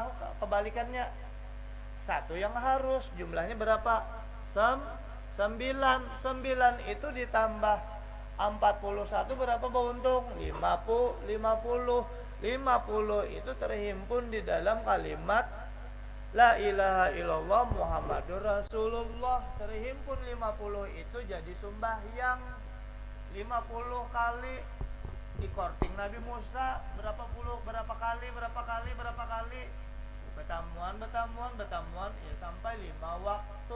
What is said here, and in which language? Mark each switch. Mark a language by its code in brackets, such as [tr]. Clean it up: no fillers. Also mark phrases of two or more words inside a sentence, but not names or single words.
[id] Kebalikannya 1 yang harus. Jumlahnya berapa? 9 itu ditambah 41 berapa beruntung? 50 itu terhimpun di dalam kalimat [ar] La ilaha illallah Muhammadur Rasulullah. [id] Terhimpun 50 itu jadi sembahyang 50 kali. Di korting Nabi Musa berapa kali bertamuan ya sampai 5 waktu.